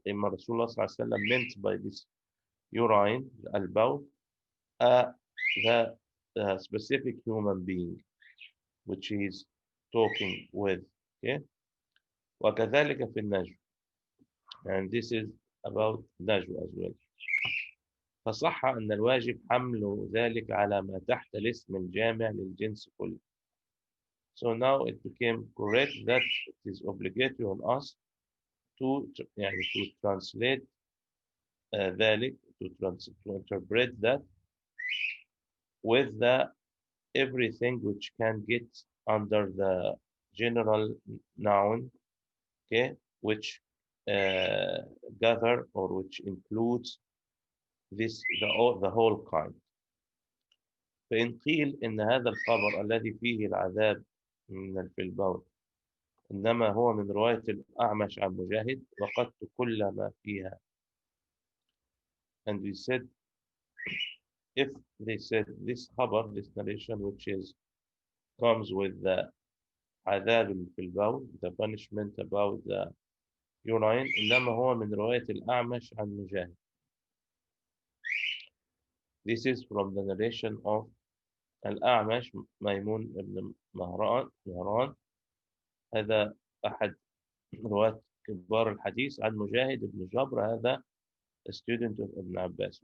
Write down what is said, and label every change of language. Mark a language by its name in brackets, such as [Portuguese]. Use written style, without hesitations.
[English] Rasulullah sallallahu alaihi wasallam meant by this urine, al-bawl, the specific human being which he is talking with. Okay. [Arabic] وكذلك في النجم. [English] And this is about najwa as well. [Arabic] فصح أن الواجب حمل ذلك على ما تحت الاسم الجامع للجنس كله. [English] So now it became correct that it is obligatory on us to translate ذلك, to interpret that with the everything which can get under the general noun, okay, which gather or which includes this the whole kind. [Arabic] فإن قيل إن هذا الخبر الذي فيه العذاب في البول إنما هو من رواية الأعمش عن مجاهد وقدت كل ما فيها. [English] And we said, if they said this khabar, this narration which is comes with the [Arabic] عذاب في البول, [English] the punishment about the urine, [Arabic] إنما هو من رواية الأعمش عن مجاهد. [English] This is from the narration of الأعمش ميمون بن مهران. [Arabic] هذا أحد رواة كبار الحديث عن مجاهد بن جبر. [English] هذا student of ابن عباس.